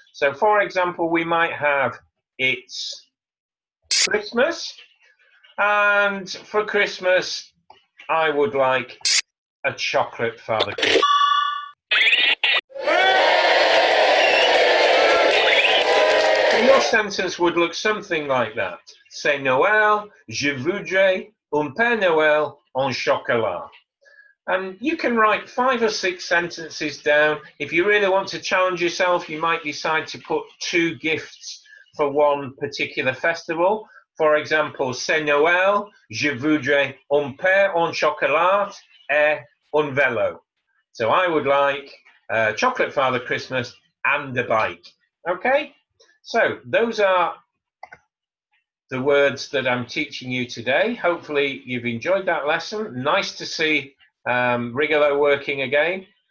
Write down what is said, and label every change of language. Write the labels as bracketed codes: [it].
[en] So for example, we might have it's Christmas, and for Christmas, I would like a chocolate Father Christmas. So your sentence would look something like that. [fr] C'est Noël, je voudrais un Père Noël en chocolat. [en] And you can write 5 or 6 sentences down. If you really want to challenge yourself, you might decide to put 2 gifts for one particular festival. For example, [fr] c'est Noël, je voudrais un pain en chocolat et un vélo. [en] So I would like chocolate Father Christmas and a bike. Okay, so those are the words that I'm teaching you today. Hopefully you've enjoyed that lesson. Nice to see Rigolo working again.